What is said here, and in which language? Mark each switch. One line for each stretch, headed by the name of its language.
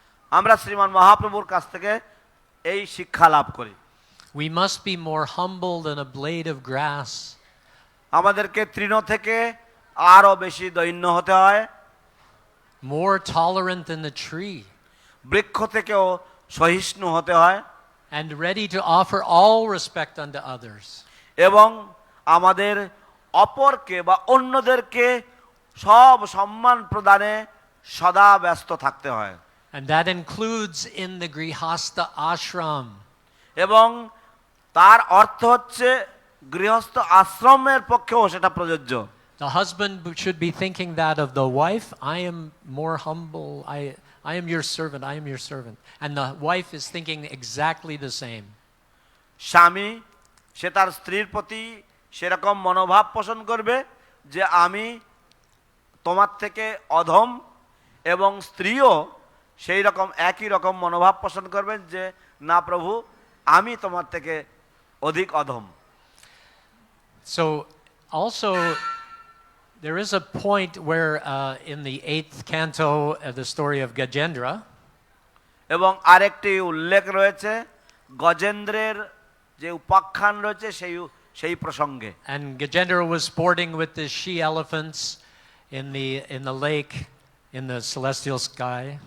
Bangla: আমরা শ্রীমান মহাপ্রভুর কাছ থেকে এই শিক্ষা লাভ করি।
English: We must be more humble than a blade of grass.
Bangla: আমাদেরকে তৃণ থেকে আরো বেশি দৈন্য হতে হয়।
English: More tolerant than the tree.
Bangla: বৃক্ষ থেকেও সহিষ্ণু হতে হয়।
English: And ready to offer all respect unto others.
Bangla: এবং আমাদের অপরকে বা অন্যদেরকে সব সম্মান প্রদানে সদা ব্যস্ত থাকতে হয়।
English: And that includes in the grihasta ashram.
Bangla: এবং তার অর্থ হচ্ছে গৃহস্থ আশ্রমের পক্ষেও সেটা প্রযোজ্য।
English: The husband should be thinking that of the wife. I am more humble. I am your servant. I am your servant. And the wife is thinking exactly the same.
Bangla: স্বামী সে তার স্ত্রীর প্রতি সেরকম মনোভাব পোষণ করবে যে আমি তোমার থেকে অধম, এবং স্ত্রীও সেই রকম একই রকম মনোভাব পোষণ করবেন যে না প্রভু আমি তোমার থেকে অধিক অধম।
English: So also there is a point where in the 8th canto of the story of Gajendra,
Bangla: এবং আরেকটি উল্লেখ রয়েছে গজেন্দ্রের যে উপাখ্যান রয়েছে সেই প্রসঙ্গে।
English: and Gajendra was sporting with the she elephants in the lake in the celestial sky.